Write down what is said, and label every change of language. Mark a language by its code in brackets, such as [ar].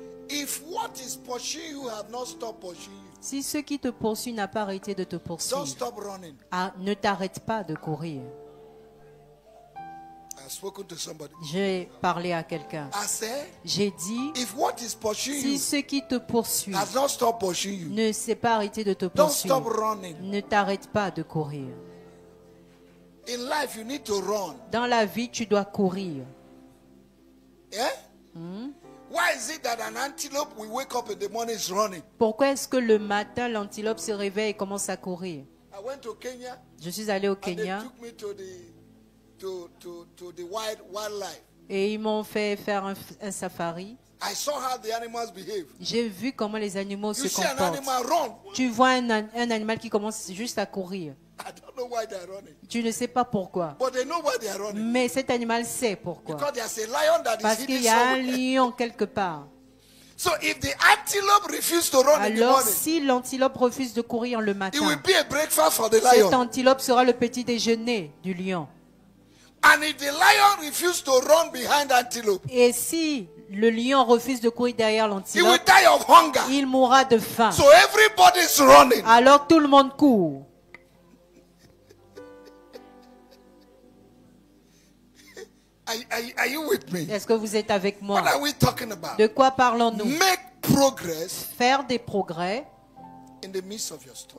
[en] If what is pursuing you have not stopped pursuing you, [fr] si ce qui te poursuit n'a pas arrêté de te poursuivre, [en] don't stop running. [fr] Ne t'arrête pas de courir. [en] I've spoken to somebody. [fr] J'ai parlé à quelqu'un. J'ai dit, [en] if what is pursuing [fr] si ce qui te poursuit [en] has not stopped pursuing you, [fr] ne s'est pas arrêté de te poursuivre, [en] don't stop running. [fr] Ne t'arrête pas de courir. [en] In life, you need to run. [fr] Dans la vie, tu dois courir. [en] Yeah? Why is it that an antelope will wake up in the morning is running? [fr] Pourquoi est-ce que le matin l'antilope se réveille et commence à courir? [en] I went to Kenya. [fr] Je suis allé au Kenya. [en] And they took me to the wildlife. [fr] Et ils m'ont fait faire un safari. [en] I saw how the animals behave. [fr] J'ai vu comment les animaux se comportent. [en] An animal run. [fr] Tu vois un animal qui commence juste à courir. [en] I don't know why they're running. [fr] Tu ne sais pas pourquoi. [en] But they know why they're running. [fr] Mais cet animal sait pourquoi. [en] Because there's a lion that [fr] parce qu'il y a un lion quelque part. [en] So if the antelope refuses to run in the [fr] alors [en] morning, [fr] si l'antilope refuse de courir le matin, [en] it will be a breakfast for the lion. [fr] Cet antilope sera le petit déjeuner du lion. [en] And if the lion refuses to run behind antelope, [fr] et si le lion refuse de courir derrière l'antilope, [en] he will die of hunger. [fr] Il mourra de faim. [en] So everybody's running. [fr] Alors tout le monde court. [en] Are you with me? [fr] Est-ce que vous êtes avec moi? [en] What are we talking about? [fr] De quoi parlons-nous? [en] Make progress. [fr] Faire des progrès [en] in the midst of your storm.